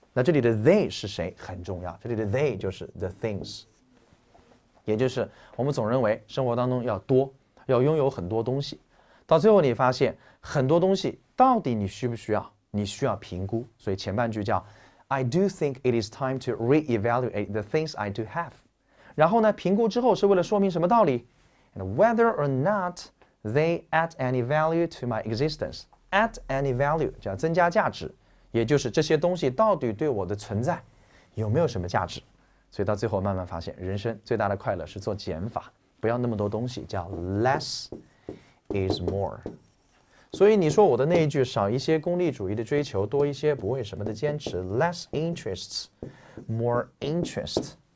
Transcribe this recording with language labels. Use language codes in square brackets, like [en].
[zh] 那这里的 they 是谁很重要，这里的 they 就是 the things， 也就是我们总认为生活当中要拥有很多东西，到最后你发现很多东西到底你需不需要，你需要评估。 [en] 所以前半句叫 I do think it is time to reevaluate the things I do have， [zh] 然后呢评估之后是为了说明什么道理， [en] and whether or not they add any value to my existence。add any value [zh] 叫增加价值，也就是这些东西到底对我的存在有没有什么价值。所以到最后慢慢发现，人生最大的快乐是做减法，不要那么多东西，叫 [en] less is more。 [zh] 所以你说我的那一句少一些功利主义的追求，多一些不为什么的坚持 ， [en] less interests, more interest。